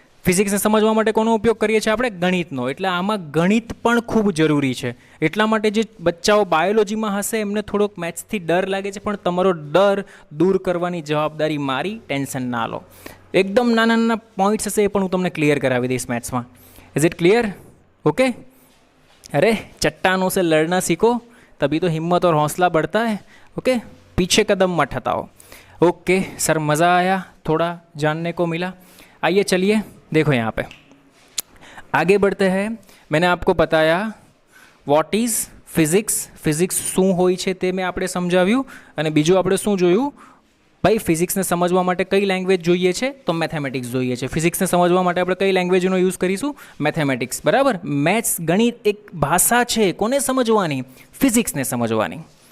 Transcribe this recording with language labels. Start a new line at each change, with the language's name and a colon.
Gujarati: ફિઝિક્સને સમજવા માટે કોનો ઉપયોગ કરીએ છીએ આપણે? ગણિતનો. એટલે આમાં ગણિત પણ ખૂબ જરૂરી છે. એટલા માટે જે બચ્ચાઓ બાયોલોજીમાં હશે એમને થોડોક મેથ્સથી ડર લાગે છે, પણ તમારો ડર દૂર કરવાની જવાબદારી મારી. ટેન્શન ના લો. એકદમ નાના પોઈન્ટ્સ હશે એ પણ હું તમને ક્લિયર કરાવી દઈશ મેથ્સમાં.
English: Is it clear? Okay.
Hindi: अरे चट्टानों से लड़ना सीखो तभी तो हिम्मत और हौसला बढ़ता है. ओके. पीछे कदम मत हटाओ. ओके सर, मज़ा आया, थोड़ा जानने को मिला. आइए चलिए देखो यहाँ पे आगे बढ़ते हैं. मैंने आपको बताया
English: What is physics.
Gujarati: ફિઝિક્સ શું હોય છે તે મેં આપણે સમજાવ્યું. અને બીજું આપણે શું જોયું? ભાઈ ફિઝિક્સને સમજવા માટે કઈ લેંગ્વેજ જોઈએ છે? તો મેથેમેટિક્સ જોઈએ છે. ફિઝિક્સને સમજવા માટે આપણે કઈ લેંગ્વેજનો યુઝ કરીશું? મેથેમેટિક્સ. બરાબર. મેથ્સ, ગણિત એક ભાષા છે. કોને સમજવાની? ફિઝિક્સને સમજવાની.